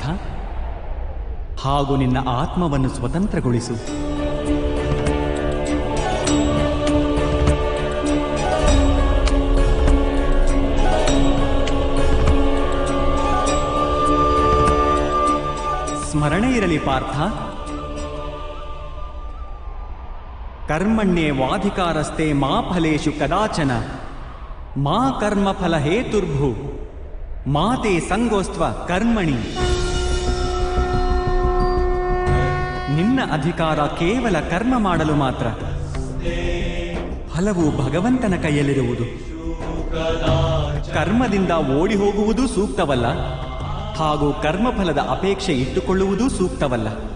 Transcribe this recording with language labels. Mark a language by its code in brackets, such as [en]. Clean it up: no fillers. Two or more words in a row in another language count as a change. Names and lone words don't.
[kn] ಹಾಗೂ ನಿನ್ನ ಆತ್ಮವನ್ನು ಸ್ವತಂತ್ರಗೊಳಿಸು. ಸ್ಮರಣೆ ಇರಲಿ ಪಾರ್ಥ, [sa] ಕರ್ಮಣ್ಯೇವಾಧಿಕಾರಸ್ತೆ ಮಾ ಫಲೇಷು ಕದಾಚನ ಮಾ ಕರ್ಮಫಲ ಹೇತುರ್ಭು ಮಾತೆ ಸಂಗೋಸ್ತ್ವ ಕರ್ಮಣಿ. [kn] ನಿನ್ನ ಅಧಿಕಾರ ಕೇವಲ ಕರ್ಮ ಮಾಡಲು ಮಾತ್ರ. ಫಲವು ಭಗವಂತನ ಕೈಯಲ್ಲಿರುವುದು. ಕರ್ಮದಿಂದ ಓಡಿ ಹೋಗುವುದು ಸೂಕ್ತವಲ್ಲ, ಹಾಗೂ ಕರ್ಮಫಲದ ಅಪೇಕ್ಷೆ ಇಟ್ಟುಕೊಳ್ಳುವುದೂ ಸೂಕ್ತವಲ್ಲ.